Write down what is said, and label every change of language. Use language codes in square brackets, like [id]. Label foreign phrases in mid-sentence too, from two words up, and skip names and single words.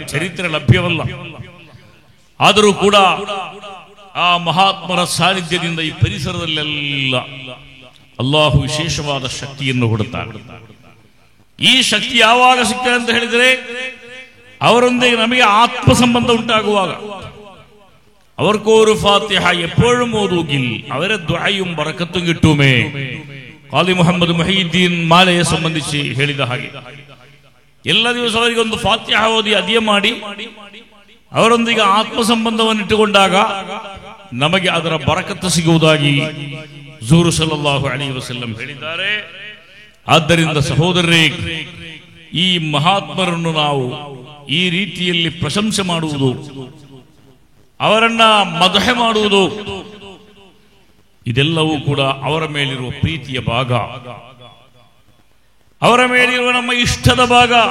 [kn] ಚರಿತ್ರೆ ಲಭ್ಯವಲ್ಲ, ಆದರೂ ಕೂಡ ಆ ಮಹಾತ್ಮರ ಸಾನ್ನಿಧ್ಯದಿಂದ ಈ ಪರಿಸರದಲ್ಲೆಲ್ಲ ಅಲ್ಲಾಹು ವಿಶೇಷವಾದ ಶಕ್ತಿಯನ್ನು ಕೊಡುತ್ತಾರೆ. ಈ ಶಕ್ತಿ ಯಾವಾಗ ಸಿಗ್ತದೆ ಅಂತ ಹೇಳಿದರೆ ಅವರೊಂದಿಗೆ ನಮಗೆ ಆತ್ಮ ಸಂಬಂಧ ಉಂಟಾಗುವಾಗ, [ml] അവർക്കൊരു ഫാത്തിഹ എപ്പോഴും ഓതുകിൽ അവരെ ദുആയും ബറക്കത്തും കിട്ടുമേ. ഖാദി മുഹമ്മദ് മുഹീദ്ദീൻ മാലയെ സംബന്ധിച്ച് [kn] ಹೇಳಿದ ಹಾಗೆ ಎಲ್ಲ ದಿವಸ ಅವರಿಗೆ ಒಂದು ಫಾತಿಹ ಓದಿ ಅದಿಯ ಮಾಡಿ ಅವರೊಂದಿಗೆ ಆತ್ಮಸಂಬಂಧವನ್ನು ಇಟ್ಟುಕೊಂಡಾಗ ನಮಗೆ ಅದರ ಬರಕತ್ತು ಸಿಗುವುದಾಗಿ ಹುಜೂರ್ [ar] صلى الله عليه وسلم [kn] ಹೇಳಿದ್ದಾರೆ. ಆದ್ದರಿಂದ ಸಹೋದರರೇ, ಈ ಮಹಾತ್ಮರನ್ನು ನಾವು ಈ ರೀತಿಯಲ್ಲಿ ಪ್ರಶಂಸೆ ಮಾಡುವುದು, ಅವರನ್ನ ಮದಹೆ ಮಾಡುವುದು, ಇದೆಲ್ಲವೂ ಕೂಡ ಅವರ ಮೇಲಿರುವ ಪ್ರೀತಿಯ ಭಾಗ, ಅವರ ಮೇಲಿರುವ ನಮ್ಮ ಇಷ್ಟದ ಭಾಗ.